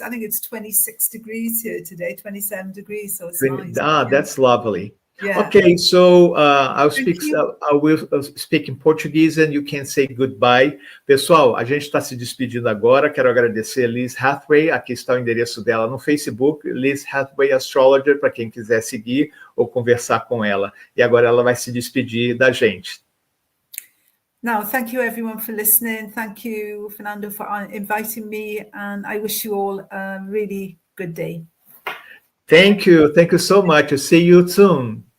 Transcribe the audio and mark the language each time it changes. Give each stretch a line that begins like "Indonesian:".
English: I think it's 26 degrees here today, 27 degrees. So it's nice. That's lovely. Yeah. Okay, so I will speak in Portuguese and you can say goodbye.
Portuguese: Pessoal, a gente está se despedindo agora. Quero agradecer a Liz Hathway. Aqui está o endereço dela no Facebook, Liz Hathway Astrologer, para quem quiser seguir ou conversar com ela. E agora ela vai se despedir da gente.
English: Now, thank you everyone for listening. Thank you, Fernando, for inviting me, and I wish you all a really good day. Thank you so much. See you soon.